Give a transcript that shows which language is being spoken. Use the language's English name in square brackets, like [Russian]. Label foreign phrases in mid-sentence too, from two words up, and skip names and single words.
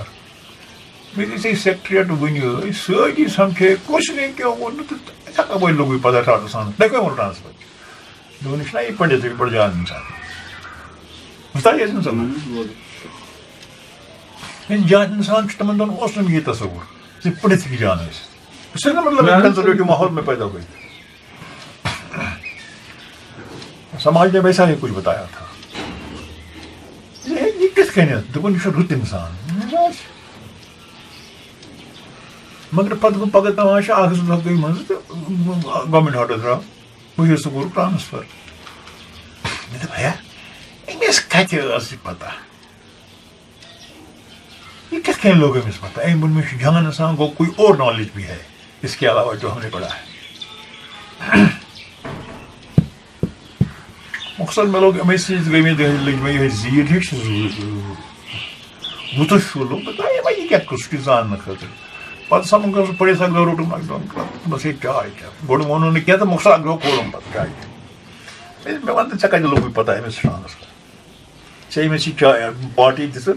[Kashmiri] مےٚ دِژے سیکریٹریٹ ؤنِو سٲری سمکھے, کُس نے کیٛاہ ووٚن نہٕ تہٕ اِتھے کٔنۍ لوٚگُے پتہ ٹرانسفر. تۄہہِ کٔمۍ ووٚن ٹرانسفر؟ دوٚپُن یہِ چھُنہ یہِ پنڈت یہِ بڑٕ جان اِنسان. بوٗزتھا یہِ اِنسان جان اِنسان چھُ, تِمن دۄہن اوس نہٕ یہِ تصوُر زِ پنڈت ہیٚکہِ جان ٲسِتھ. [Urdu] اس کا مطلب کنزرویٹو ماحول میں پیدا ہوئی. سماج نے ویسا ہی کچھ بتایا تھا. [Kashmiri] یہ کتھ کٔنٮ۪تھ, دوٚپُن یہِ چھُ رُت اِنسان. مگر پتہٕ گوٚو پگاہ تماشہٕ, اکھ زٕ دۄہ گٔے منٛزٕ تہٕ گورمینٹ آرڈر درٛاو, بشیٖر صٲب کوٚرُکھ ٹرانسفر. مےٚ دوٚپ ہے أمِس کتہِ ٲس یہِ پتہ, یہ کتھ کٔنۍ لوٚگ أمِس پتہ. أمۍ ووٚن مےٚ چھُ جان اِنسان, گوٚو [Urdu] کوئی اور نالیج بھی ہے اس کے علاوہ جو ہم نے پڑھا ہے. [Kashmiri] مقصد مےٚ لوٚگ أمۍ سۭتۍ گٔے مےٚ لٔج مےٚ یِہے زیٖر ہِش, وُتُش ہیوٗ لوٚگ مےٚ, وۄنۍ یہِ کیٛاہ قٕصہٕ چھُ زاننہٕ خٲطرٕ. پتہٕ سمکھ سُہ پٔرِتھ اکھ دۄہ روٚٹُم اکھ دۄہ بس ہے چاے چٮ۪م. گۄڈٕ ووٚنُن نہٕ کینٛہہ تہٕ مقصد اکھ دۄہ کوٚرُم پتہٕ چاے چٮ۪م. مےٚ وَن تہٕ ژےٚ کتہِ لوٚگُے پتہ أمِس ٹرانسفر, ژےٚ أمِس یہِ چاے پارٹی دِژٕتھ.